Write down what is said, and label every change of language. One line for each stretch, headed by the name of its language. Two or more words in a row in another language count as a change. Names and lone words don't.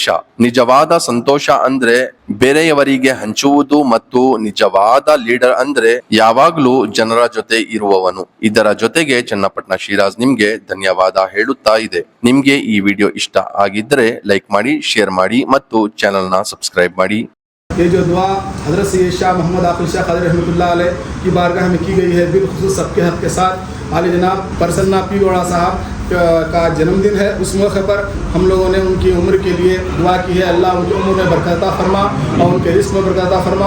Kannada: ನಿಜವಾದ ಸಂತೋಷ ಅಂದ್ರೆ ಬೇರೆಯವರಿಗೆ ಹಂಚುವುದು ಮತ್ತು ನಿಜವಾದ ಲೀಡರ್ ಅಂದ್ರೆ ಯಾವಾಗ್ಲೂ ಜನರ ಜೊತೆ ಇರುವವನು. ಇದರ ಜೊತೆಗೆ ಚನ್ನಪಟ್ಟಣ ಶಿರಾಜ್ ನಿಮ್ಗೆ ಧನ್ಯವಾದ ಹೇಳುತ್ತಾ ಇದೆ. ನಿಮ್ಗೆ ಈ ವಿಡಿಯೋ ಇಷ್ಟ ಆಗಿದ್ರೆ ಲೈಕ್ ಮಾಡಿ, ಶೇರ್ ಮಾಡಿ ಮತ್ತು ಚಾನೆಲ್ ನ ಸಬ್ಸ್ಕ್ರೈಬ್ ಮಾಡಿ.
Hindi: ये जो दुआ हज़रत सैयद शाह मोहम्मद आकिब शाह क़ादरी
Arabic: رحمة الله عليه
Hindi: की बारगाह में की गई है, बिलखुसूस सबके हक़ के साथ आले जनाब प्रसन्ना पी गौड़ा साहब का जन्मदिन है। उस मौके पर हम लोगों ने उनकी उम्र के लिए दुआ की है। अल्लाह उनकी उम्र में बरकत अता फरमा और उनके रिस्क में बरकत अता फरमा।